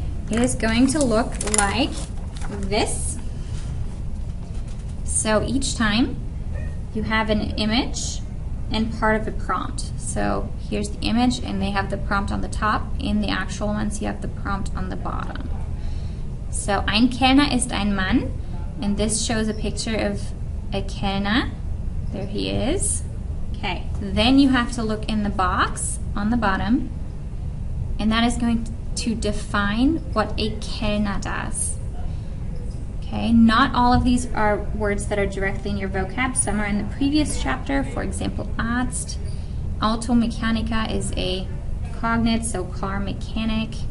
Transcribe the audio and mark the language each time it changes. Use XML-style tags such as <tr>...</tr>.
<en>It is going to look like this. So each time you have an image and part of a prompt. So here's the image, and they have the prompt on the top. In the actual ones, you have the prompt on the bottom. So</en> <de>ein Kellner ist ein Mann,</de> <en>and this shows a picture of a Kellner. There he is. Okay, then you have to look in the box on the bottom, and that is going to define what a Kellner does. Okay, not all of these are words that are directly in your vocab. Some are in the previous chapter. For example, Arzt. Automechaniker is a cognate, so car mechanic.</en>